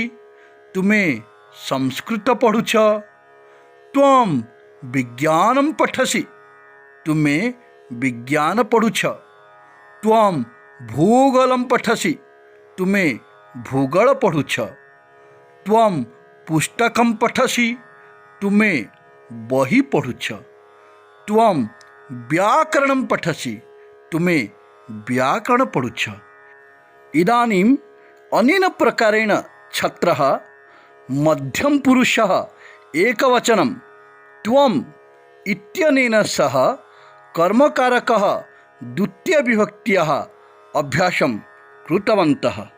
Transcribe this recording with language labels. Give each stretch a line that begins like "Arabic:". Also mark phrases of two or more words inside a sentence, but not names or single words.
Odia: ତୁମେ ସଂସ୍କୃତ ପଢ଼ୁଛ।
Sanskrit: त्वं विज्ञानं पठसि।
Odia: ତୁମେ ବିଜ୍ଞାନ ପଢ଼ୁଛ।
Sanskrit: त्वं भूगोलं पठसि।
Odia: ତୁମେ ଭୂଗୋଳ ପଢ଼ୁଛ।
Sanskrit: त्वं पुस्तकं पठसि।
Odia: ତୁମେ ବହି ପଢ଼ୁଛ।
Sanskrit: त्वं व्याकरणं पठसि,
Odia: ତୁମେ ବ୍ୟାକରଣ ପଢ଼ୁଛ।
Sanskrit: ଇଦାनीम् अनेन प्रकारेण छात्रः मध्यमपुरुषः एकवचनं त्वम् इत्यनेन सह कर्मकारकः द्वितीयविभक्त्याः अभ्यासं कृतवन्तः।